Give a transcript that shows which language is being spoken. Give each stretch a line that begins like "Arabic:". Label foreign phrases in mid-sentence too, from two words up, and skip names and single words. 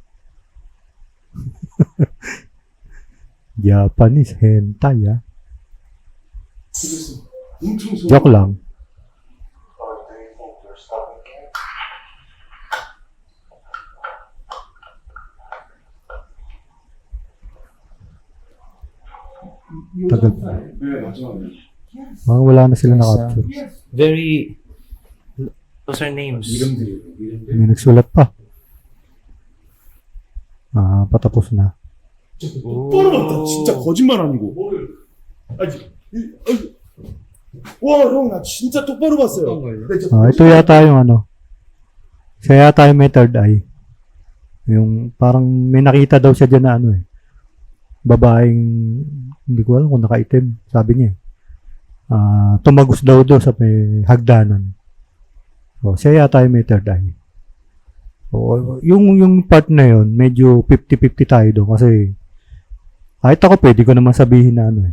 English: Japanese hentai ah.
Filipino: Joke lang. Tagal.
Korean: 네, 마지막에.
Filipino: Wala na sila na-capture.
English: Very... Those are names.
Korean: 이름들이.
Filipino: May nagsulat pa. Patapos na.
Korean: 똑바로 봤다. 진짜 거짓말 아니고. 아니, 와, 형, 나 진짜 똑바로 봤어요. 나 진짜
Filipino: Ito yata yung ano. Siya yata yung may
English: third eye.
Filipino: Yung parang may nakita daw siya dyan na ano eh. Babaeng, hindi ko alam kung nakaitim. Sabi niya eh. Tumagos daw sa may hagdanan. So, siya yata yung may
English: third eye.
Filipino: So, yung part na yun, medyo 50-50 tayo doon kasi kahit ako pwede ko naman sabihin na ano eh.